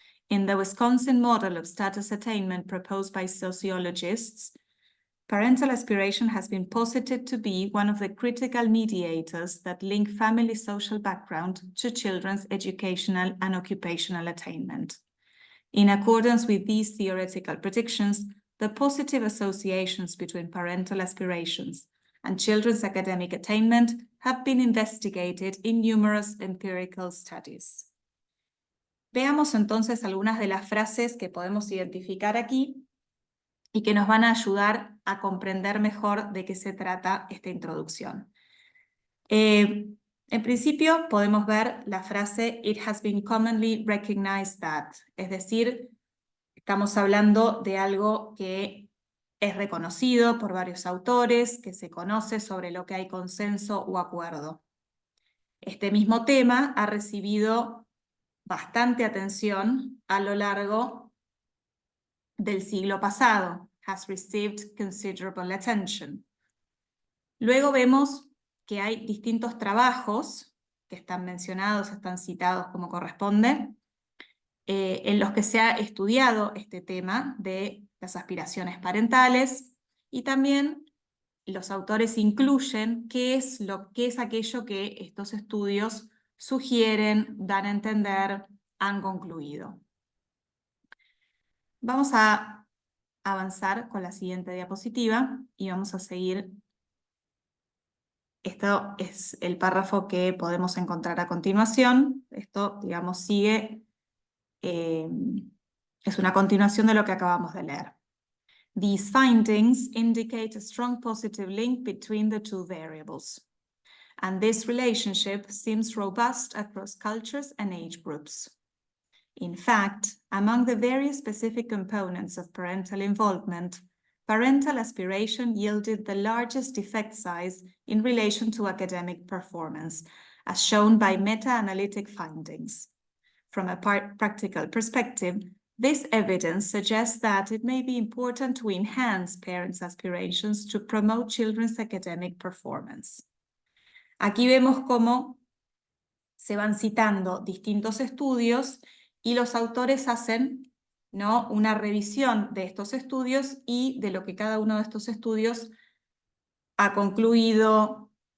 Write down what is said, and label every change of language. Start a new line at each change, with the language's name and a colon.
English: In the Wisconsin model of status attainment proposed by sociologists, parental aspiration has been posited to be one of the critical mediators that link family social background to children's educational and occupational attainment. In accordance with these theoretical predictions, the positive associations between parental aspirations and children's academic attainment have been investigated in numerous empirical studies.
Spanish: Veamos entonces algunas de las frases que podemos identificar aquí y que nos van a ayudar a comprender mejor de qué se trata esta introducción. En principio podemos ver la frase
English: "It has been commonly recognized that",
Spanish: es decir, estamos hablando de algo que es reconocido por varios autores, que se conoce, sobre lo que hay consenso o acuerdo. Este mismo tema ha recibido bastante atención a lo largo del siglo pasado.
English: Has received considerable attention.
Spanish: Luego vemos que hay distintos trabajos que están mencionados, están citados como corresponde, en los que se ha estudiado este tema de las aspiraciones parentales, y también los autores incluyen qué es aquello que estos estudios sugieren, dan a entender, han concluido. Vamos a avanzar con la siguiente diapositiva y vamos a seguir. Esto es el párrafo que podemos encontrar a continuación. Esto, digamos, sigue, es una continuación de lo que acabamos de leer.
English: These findings indicate a strong positive link between the two variables, and this relationship seems robust across cultures and age groups. In fact, among the various specific components of parental involvement, parental aspiration yielded the largest effect size in relation to academic performance, as shown by meta-analytic findings. From a practical perspective, this evidence suggests that it may be important to enhance parents' aspirations to promote children's academic performance.
Spanish: Aquí vemos cómo se van citando distintos estudios y los autores hacen, ¿no?, una revisión de estos estudios y de lo que cada uno de estos estudios ha concluido,